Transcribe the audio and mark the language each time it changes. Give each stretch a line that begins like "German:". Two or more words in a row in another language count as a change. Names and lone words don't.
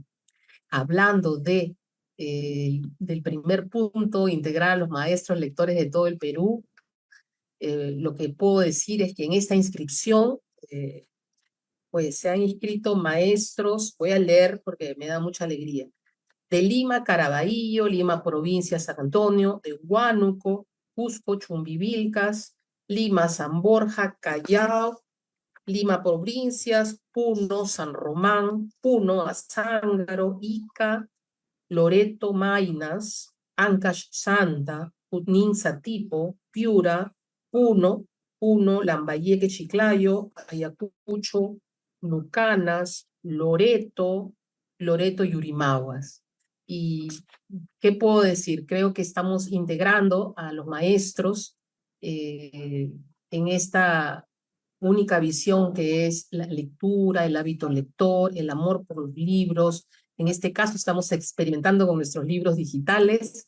Spanish: Hablando del primer punto, integrar a los maestros lectores de todo el Perú, lo que puedo decir es que en esta inscripción pues se han inscrito maestros, voy a leer porque me da mucha alegría, de Lima, Caraballo, Lima, provincia, San Antonio, de Huánuco, Cusco, Chumbivilcas, Lima, San Borja, Callao, Lima, provincias, Puno, San Román, Puno, Azángaro, Ica, Loreto, Maynas, Ancash, Santa, Junín, Satipo, Piura, Puno, Lambayeque, Chiclayo, Ayacucho, Lucanas, Loreto y Urimaguas. ¿Y qué puedo decir? Creo que estamos integrando a los maestros en esta única visión que es la lectura, el hábito lector, el amor por los libros. En este caso estamos experimentando con nuestros libros digitales.